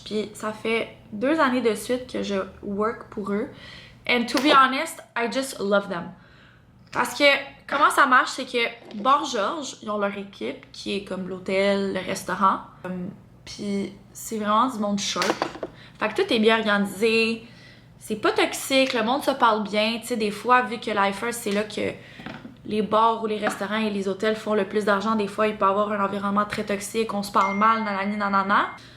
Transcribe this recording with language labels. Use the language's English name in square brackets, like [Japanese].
[French] Puis ça fait 2 années de suite que je work pour eux. [English] And to be honest, I just love them. [French] Parce que comment ça marche, c'est que Bar-Georges, ils ont leur équipe qui est comme l'hôtel, le restaurant. Puis c'est vraiment du monde sharp. Fait que tout est bien organisé, c'est pas toxique, le monde se parle bien. Tu sais, des fois, vu que la F1, c'est là que les bars ou les restaurants et les hôtels font le plus d'argent, des fois, il peut y avoir un environnement très toxique, on se parle mal, nanani, nanana.